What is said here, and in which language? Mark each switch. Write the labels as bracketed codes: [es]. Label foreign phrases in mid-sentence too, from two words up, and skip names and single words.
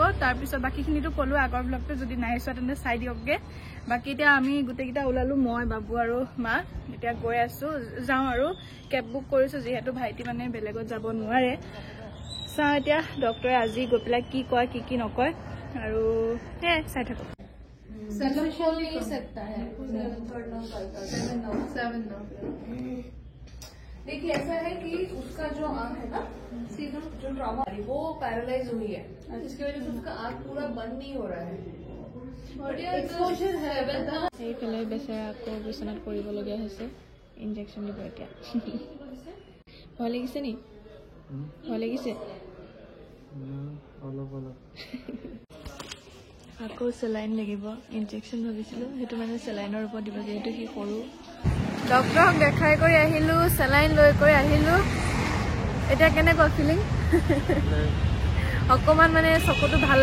[as] তাৰ পিছত বাকিখিনিটো কলো আগৰ ব্লগটো যদি নাই চোৱা তেনে চাই দিয়কগে বাকি এতিয়া আমি গুটেকিটা ওলালো মই বাবু আৰু মা এতিয়া গৈ আছো যাও আৰু কেব বুক কৰিছো যেহেতু ভাইটি মানে বেলেগত যাব নোৱাৰে এতিয়া ডক্টৰে আজি গৈ পেলাই কি কয় কি নকয় আৰু হে চাই থাকো [hi] खोल नहीं सकता है [as] 7 9 [hi] देखिए ऐसा है कि उसका जो आंख है ना सीधा जो ट्रॉमा वो पैरालाइज हुई है जिसकी वजह से उसका आंख पूरा बंद नहीं हो रहा है एक्सपोजर है [as] এই ফেলে বেচাৰা আকৌ বিছনাত পৰিবলগীয়া হৈছে ইনজেকচন দিব এতিয়া ভয় লাগিছে নি ভয় লাগিছে অলপ অলপ আকৌ সেলাইন লাগিব ইনজেকচন ভাবিছিলো হেতু মানে সেলাইনৰ ওপৰত দিব যেহেতু কি কৰো ডক্টৰক দেখাই কৰি আহিলো সেলাইন লৈ কৰি আহিলো এটা কেনেকুৱা ফিলিং অকমান মানে চকুটো ভাল